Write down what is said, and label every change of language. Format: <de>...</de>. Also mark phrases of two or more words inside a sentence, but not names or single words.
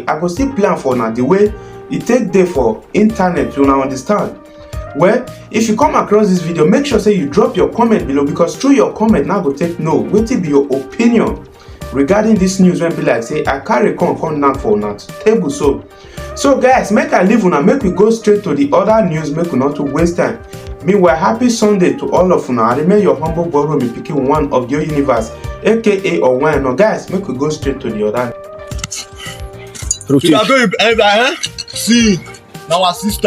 <pcm>I go still play am for una the way e take dey for internet. You now understand? Well, if you come across this video, make sure say you drop your comment below, because through your comment now go take know wetin be your opinion regarding this news wey be like say I carry come knack for una table. So guys, make I leave una, make we go straight to the other news, make we not to waste time. Meanwhile, happy Sunday to all of una. I remain your humble brother, me picking one of your universe, aka or one. Now guys, make we go straight to the other. See, now our sister.</pcm>